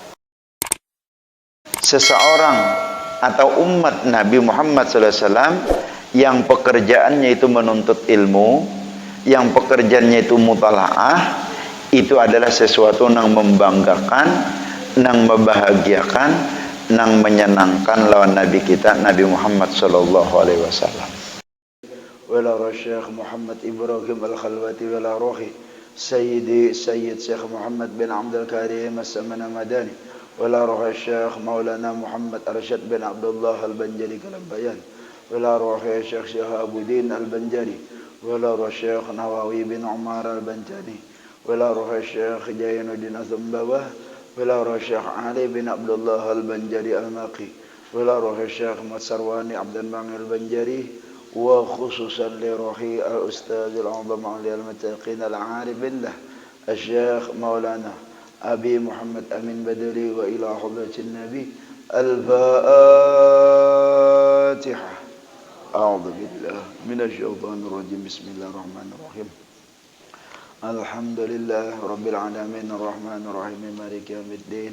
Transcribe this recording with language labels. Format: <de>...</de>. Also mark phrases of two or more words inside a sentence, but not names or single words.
<id>Seseorang atau umat Nabi Muhammad SAW yang pekerjaannya itu menuntut ilmu, yang pekerjaannya itu mutalaah, itu adalah sesuatu yang membanggakan, yang membahagiakan, yang menyenangkan lawan Nabi kita Nabi Muhammad</id> <ar>صلى الله عليه وسلم. وإلى الشيخ محمد إبراهيم الخلوتي وإلى روح السيد الشيخ محمد بن عبد الكريم السمان المدني وإلى روح الشيخ مولانا محمد أرشد بن عبد الله البنجري كلمبايان وإلى روح الشيخ شهاب الدين البنجري وإلى روح الشيخ نووي بن عمر البنجري وإلى روح الشيخ زين الدين أزمباوة وإلى روح الشيخ علي بن عبد الله البنجري المكي وإلى روح الشيخ مسرواني عبد الباني البنجري وخصوصا لروح الأستاذ الأعظم علي المتقين العارف بالله الشيخ مولانا أبي محمد أمين بدري وإلى حضرة النبي الفاتحة. أعوذ بالله من الشيطان الرجيم. بسم الله الرحمن الرحيم الحمد لله رب العالمين الرحمن الرحيم مالك يوم الدين.</ar>